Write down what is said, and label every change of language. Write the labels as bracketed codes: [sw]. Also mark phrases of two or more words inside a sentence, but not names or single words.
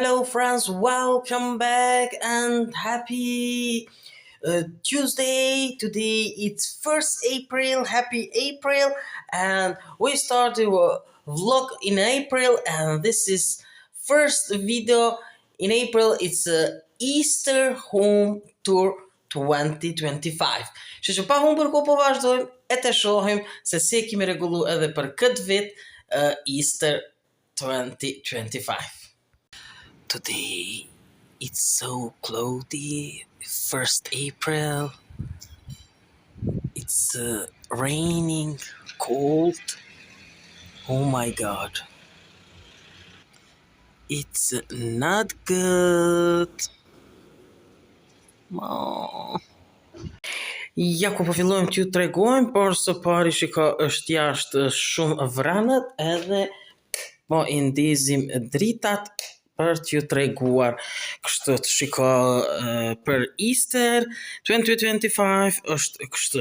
[en] friends, welcome back and happy Tuesday. Today it's 1st April, happy April, and we started a vlog in April, and this is first video in April. It's a Easter home tour 2025. [sq] Që që pa humbur ku po vazhdojmë e të shohim se si kemi rregullu edhe për këtë vit Easter 2025. [en] Today it's so cloudy, 1st April. It's raining, cold. Oh my god. It's not good. Oh. [sq] Ja ku po fillojmë t'ju tregojmë, por së pari shiko është jashtë shumë vranët edhe po i ndizim dritat për t'ju treguar. Kështu të shiko për Easter 2025 është kështu.